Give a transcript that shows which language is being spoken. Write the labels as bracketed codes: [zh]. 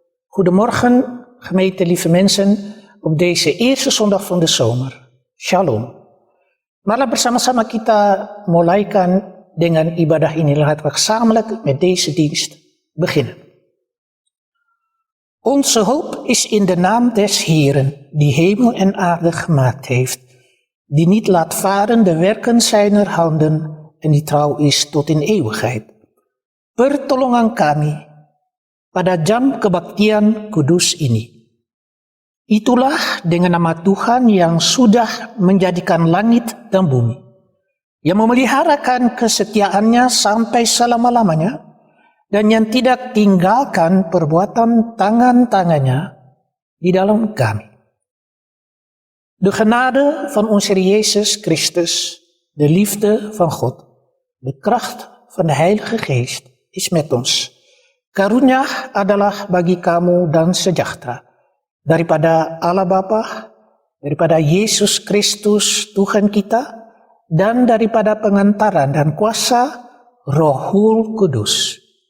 [nl] Goedemorgen, gemeente lieve mensen, op deze eerste zondag van de zomer. [he] Shalom. [id] Marilah bersama-sama kita mulaikan dengan ibadah ini. [nl] Laten we gezamenlijk met deze dienst beginnen. Onze hoop is in de naam des Heeren, die hemel en aarde gemaakt heeft, die niet laat varen de werken zijner handen en die trouw is tot in eeuwigheid. [id] Pertolongan kami pada jam kebaktian kudus ini. Itulah dengan nama Tuhan yang sudah menjadikan langit dan bumi, yang memeliharakan kesetiaannya sampai selama-lamanya, dan yang tidak tinggalkan perbuatan tangan-tangannya di dalam kami. [nl] De genade van onze Heer Jezus Christus, de liefde van God, de kracht van de Heilige Geest is met ons. [id] Karunia adalah bagi kamu dan sejahtera daripada Allah Bapa, daripada Yesus Kristus Tuhan kita, dan daripada pengantaran dan kuasa Rohul Kudus.